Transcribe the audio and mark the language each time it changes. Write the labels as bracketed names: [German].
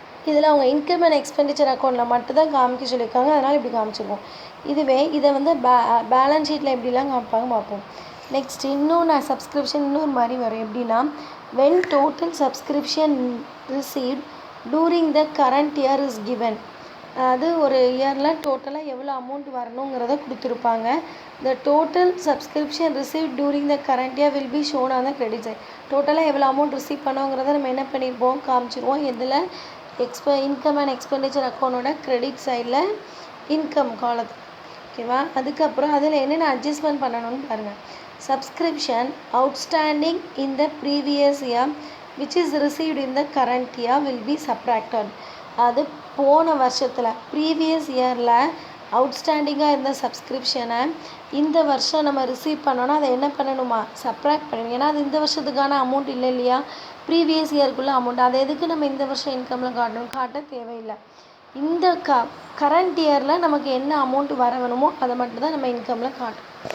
[Tamil] இதில் அவங்க income and expenditure அக்கௌண்ட்டில் மட்டும்தான் காமிக்க சொல்லியிருக்காங்க. அதனால் இப்படி காமிச்சிருக்கோம். இதுவே இதை பேலன்ஸ் ஷீட்டில் எப்படிலாம் காமிப்பாங்க பார்ப்போம். நெக்ஸ்ட் இன்னொன்று சப்ஸ்கிரிப்ஷன் இன்னொரு மாதிரி வரும் எப்படின்னா [English] when total subscription received during the current year is given. [Tamil] அது ஒரு இயரில் டோட்டலாக எவ்வளோ அமௌண்ட் வரணுங்கிறத கொடுத்துருப்பாங்க. [English] the total subscription received during the current year will be shown on the credit side. [Tamil] டோட்டலாக எவ்வளோ அமௌண்ட் ரிசீவ் பண்ணோங்கிறத நம்ம என்ன பண்ணியிருப்போம் காமிச்சிருவோம். இதில் இன்கம் அண்ட் எக்ஸ்பெண்டிச்சர் அக்கௌண்டோட கிரெடிட் சைடில் இன்கம் காலத்து ஓகேவா. அதுக்கப்புறம் அதில் என்னென்ன அட்ஜஸ்ட்மெண்ட் பண்ணணும்னு பாருங்கள். [English] subscription outstanding in the previous year which is received in the current year will be subtracted. [Tamil] அது போன வருஷத்தில் ப்ரீவியஸ் இயரில் அவுட்ஸ்டாண்டிங்காக இருந்த சப்ஸ்கிரிப்ஷனை இந்த வருஷம் நம்ம ரிசீவ் பண்ணோன்னா அதை என்ன பண்ணணுமா சப்ராக்ட் பண்ணணும். ஏன்னா அது இந்த வருஷத்துக்கான அமௌண்ட் இல்லை இல்லையா, ப்ரீவியஸ் இயருக்குள்ள அமௌண்ட். அதை எதுக்கு நம்ம இந்த வருஷம் இன்கமில் காட்டணும், காட்ட தேவையில்லை. இந்த கரண்ட் இயரில் நமக்கு என்ன அமௌண்ட் வர வேணுமோ அதை மட்டும்தான் நம்ம இன்கமில் காட்டணும்.